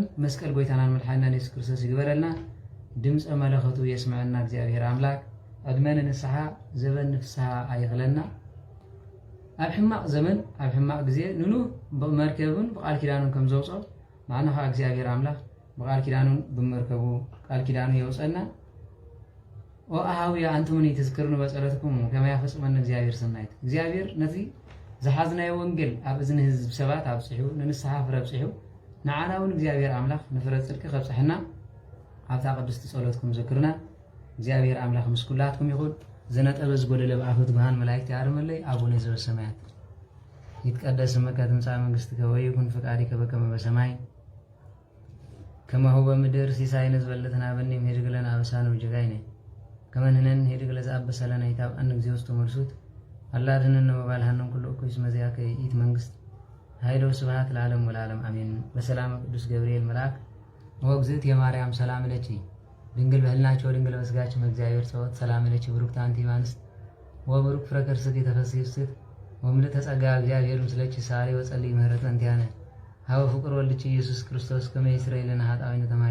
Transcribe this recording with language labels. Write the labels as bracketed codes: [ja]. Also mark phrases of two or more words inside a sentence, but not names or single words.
[ti] መስቀል ጎይታናን መድሓኒና ኢየሱስ ክርስቶስ ይግበረልና ድምፀ መለኸቱ የስምዐና እግዚአብሔር ኣምላክ ዕድመን ንስሓ ዘበን ፍስሓ ኣይኽለና ኣብ ሕማቕ ዘመን ኣብ ሕማቕ ግዜ ንኑ ብመርከብን ብቃል ኪዳኑን ከም ዘውፅኦ ንዓና ኸ እግዚአብሔር ኣምላክ ብቃል ኪዳኑን ብመርከቡ ቃል ኪዳኑ የውፀና [gez] ወአሃውያ አንቱኒ [ti] ተዝክሩን በጸሎትኩም ከመ ያፈጽመን እግዚአብሔር ሰናይት እግዚአብሔር ነቲ ዝሓዝናዮ ወንጌል ኣብ እዝኒ ህዝብ ሰባት ኣብፅሑ ንንስሓ ፍረ ኣብፅሑ ንዓናውን እግዚአብሔር ኣምላክ ንፍረ ጽድቂ ከብፅሕና ኣብታ ቅድስቲ ጸሎትኩም ዘክርና እግዚአብሔር አምላክ ምስኩላትኩም ይኹን ዘነጠበ ዝጎደለ ብኣፈት ብርሃን መላእክት ያርመለይ አቡነ [gez] ዘበሰማያት ይትቀደስ ስምከ ትምጻእ መንግሥትከ ወይኩን ፈቃድከ በከመ በሰማይ ከማሁ በምድር ሲሳይነ ዝበለተና በኔም ሄድግ ለነ አበሳነ ወጌጋይነ ከመ ንሕነኒ ሄድግ ለዘአበሰ ለነ ኢታብአነ እግዚኦ ውስተ መልሱት አላ ድኅነነ ወባልሐነን ኩሉ እኩይ እስመ ዚአከ ይእቲ መንግሥት ኃይል ወስብሐት ለዓለሙ ወለዓለም አሜን። በሰላም ቅዱስ ገብርኤል መልአክ ወእግዝእት የማርያም ሰላም ለኪ ድንግል በህልናቸው ድንግል በስጋቸው እግዚአብሔር ጸወት ሰላም ለኪ ብሩክት አንቲ እምአንስት ወብሩክ ፍሬ ከርሥኪ ተፈሥሒ ፍስሕት ወምልዕተ ጸጋ እግዚአብሔር ምስለኪ ሳሪ ወጸልይ ምህረተ እንቲአነ ሀበ ፍቁር ወልድኪ ኢየሱስ ክርስቶስ ከመ ይስረይ ለነ ኃጣውኢነ